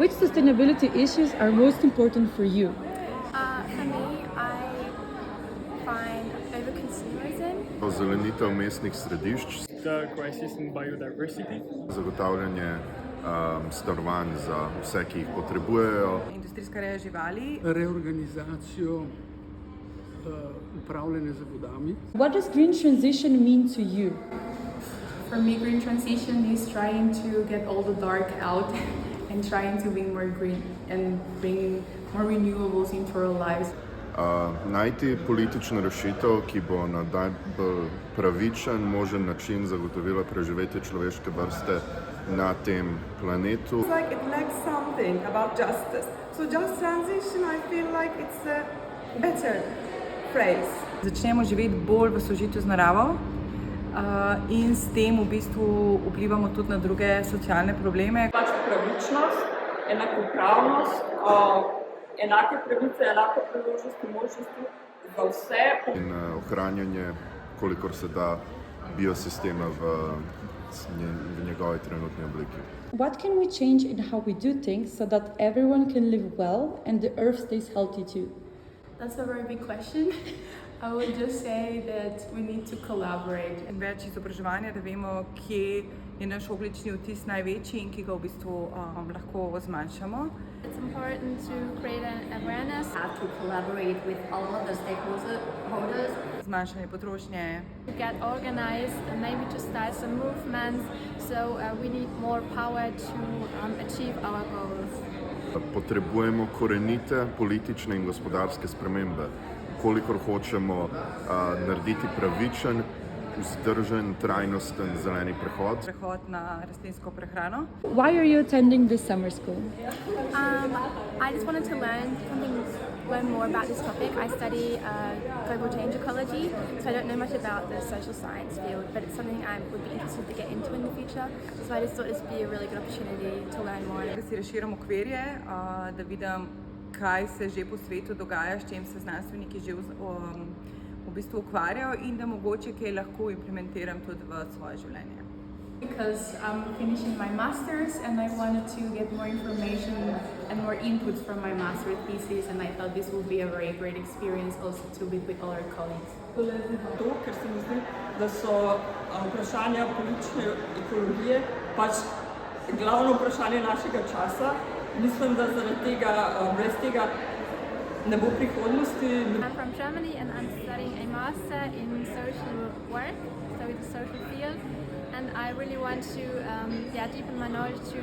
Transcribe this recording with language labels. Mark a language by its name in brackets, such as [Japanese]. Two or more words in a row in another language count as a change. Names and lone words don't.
[English] Which sustainability issues are most important for you? For me, I find over-consumerism. [Slovenian] Ozelenitev mestnih središč, [English] The crisis in biodiversity. [Slovenian] zagotavljanje stanovanj za vse, ki jih potrebujejo. Industrijska reja živali. Reorganizacijo upravljanja z vodami. [English] What does green transition mean to you? For me, green transition is trying to get all the dark out and trying to bring more green and bring more renewables into our lives. [Slovenian] Najti politično rešitev, ki bo na najbolj pravičen, možen način zagotovila preživetje človeške vrste na tem planetu. [English] It's like it lacks something about justice. So just transition, I feel like it's a better phrase. [Slovenian] Začnemo živeti bolj v sožitju z naravo in s tem v bistvu vplivamo tudi na druge socialne probleme. Pač pravičnost, enakopravnost, enake pravice, enake priložnosti, možnosti za vse. In ohranjanje, kolikor se da, biosistema v njegovi trenutni obliki. [English] What can we change in how we do things so that everyone can live well and the earth stays healthy too? That's a very big question. I would just say that we need to collaborate. [Slovenian] In več izobraževanja, da vemo, kje je naš ogljični odtis največji in ki ga v bistvu lahko zmanjšamo. [English] It's important to create an awareness. Have to collaborate with all of the stakeholders. [Slovenian] Zmanjšanje potrošnje. [English] To get organized and maybe to start some movements. So we need more power to achieve our goals. [Slovenian] Potrebujemo korenite politične in gospodarske spremembe. Kolikor hočemo narediti pravičen, vzdržen, trajnosten zeleni prehod. Prehod na rastlinsko prehrano. [English] Why are you attending this summer school? I just wanted to learn more about this topic. I study global change ecology, so I don't know much about the social science field, but it's something I would be interested to get into in the future. So I just thought this would be a really good opportunity to learn more. [Slovenian] Da si razširim okvirje, da vidim, kaj se že po svetu dogaja, s čim se znanstveniki že v bistvu ukvarjajo in da mogoče kaj lahko implementiram tudi v svoje življenje. [English] Because I'm finishing my master's and I wanted to get more information and more inputs from my master's thesis, and I thought this would be a very great experience also to be with all our colleagues. [Slovenian] To, ker se mi zdi, da so vprašanja politične ekologije pač glavno vprašanje našega časa. Mislim, da zaradi tega, brez tega ne bo prihodnosti. [English] I'm from Germany and I'm studying a master in social work, so it's a social field, and I really want to deepen my knowledge to